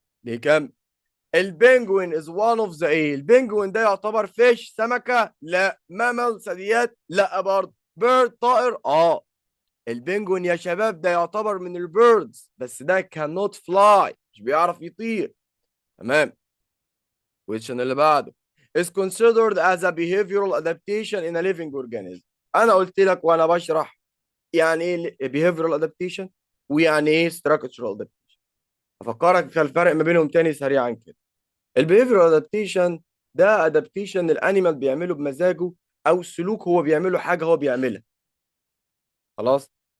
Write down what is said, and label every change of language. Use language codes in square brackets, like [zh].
[ar] دي كام؟ البنجوين از وان اوف ذا ايه؟ البنجوين ده يعتبر فيش، سمكه؟ لا. مامل، ثدييات؟ لا برضه. بيرد، طائر؟ اه. البنجوين يا شباب ده يعتبر من البيردز، بس ده [en] cannot fly، [ar] مش بيعرف يطير. تمام. [en] question [ar] اللي بعده [en] is considered as a behavioral adaptation in a living organism. [ar] انا قلت لك وانا بشرح يعني ايه [en] behavioral adaptation [ar] ويعني ايه [en] structural adaptation. [ar] افكرك في الفرق ما بينهم تاني سريعا كده. البيهيفيرال ادابتيشن ده ادابتيشن الانيمال بيعمله بمزاجه، او سلوك هو بيعمله، حاجه هو بيعملها. خلاص.